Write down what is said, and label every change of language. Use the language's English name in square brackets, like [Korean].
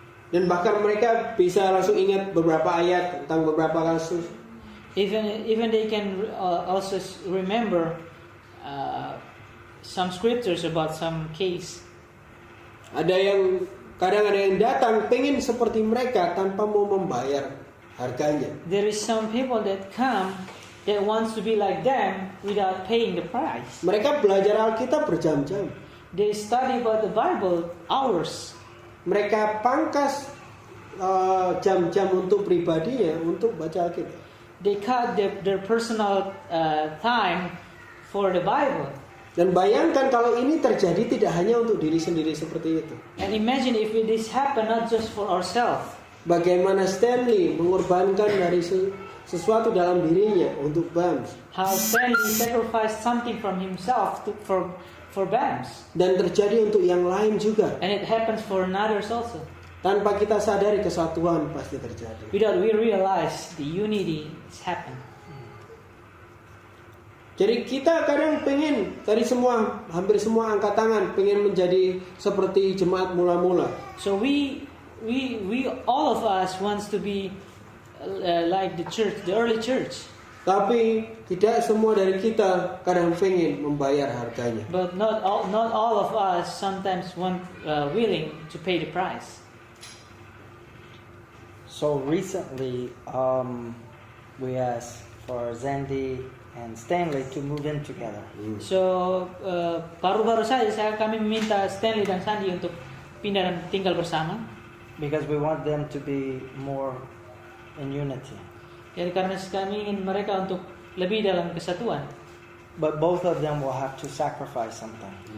[Indonesian] Dan bahkan mereka bisa langsung ingat beberapa ayat tentang beberapa kasus. [English] Even they can also remember some scriptures about some case. [Indonesian] Kadang ada yang datang pengen seperti mereka tanpa mau membayar harganya. [English] There is some people that come that wants to be like them without paying the price. [Indonesian] Mereka belajar Alkitab berjam-jam. [English] They study about the Bible hours. [Indonesian] Mereka pangkas jam-jam untuk pribadinya untuk baca Alkitab. [English] They cut their personal time for the Bible. [Indonesian] Dan bayangkan kalau ini terjadi tidak hanya untuk diri sendiri seperti itu. [English] And imagine if this happen not just for ourselves. [Indonesian] Bagaimana Stanley mengorbankan dari sesuatu dalam dirinya untuk BAMS. [English] How Stanley sacrificed something from himself for BAMS. [Indonesian] Dan terjadi untuk yang lain juga. [English] And it happens for others also. [Indonesian] Tanpa kita sadari kesatuan pasti terjadi. [English] Without we realize the unity is happening. [Indonesian] Jadi kita kadang pengen hampir semua angkat tangan pengen menjadi seperti jemaat mula-mula. [English] So we all of us wants to be like the early church. [Indonesian] Tapi tidak semua dari kita kadang pengen membayar harganya. [English] But not all of us sometimes willing to pay the price. So recently, we asked for Zandy and Stanley to move in together. [Indonesian] So baru-baru saja kami meminta Stanley dan Sandy untuk pindah dan tinggal bersama. [English] Because we want them to be more in unity. [Indonesian] Jadi karena kami ingin mereka untuk lebih dalam kesatuan. [English] But both of them will have to sacrifice something.